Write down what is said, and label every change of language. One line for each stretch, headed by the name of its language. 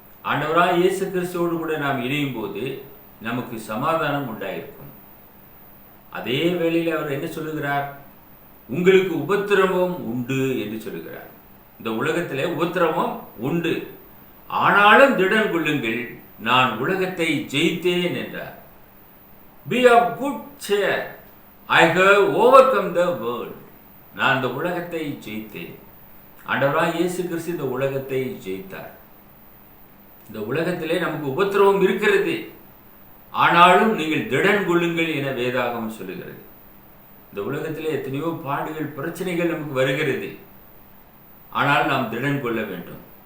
Tamil: ஆண்டவராய் இயேசு கிறிஸ்துவோடு கூட நாம் இணையும் போது நமக்கு சமாதானம் உண்டாயிருக்கும். அதே வேளையில் அவர் என்ன சொல்லுகிறார்? உங்களுக்கு உபத்திரவம் உண்டு என்று சொல்லுகிறார். இந்த உலகத்திலே உபத்திரவம் உண்டு, ஆனாலும் திடன் கொள்ளுங்கள், நான் உலகத்தை ஜெயித்தேன் என்றார்.
English: Be of good cheer, I have overcome the world.
Tamil: நான் இந்த உலகத்தை ஜெயித்தேன். ஆண்டவராய் இயேசு கிறிஸ்து இந்த உலகத்தை ஜெயித்தார். இந்த உலகத்திலே நமக்கு உபத்திரவம் இருக்கிறது, ஆனாலும் நீங்கள் திடன் கொள்ளுங்கள் என வேதாகமம் சொல்லுகிறது. இந்த உலகத்திலே எத்தனையோ பாடுகள் பிரச்சனைகள் நமக்கு வருகிறது, ஆனால் நாம் திடன் கொள்ள வேண்டும்.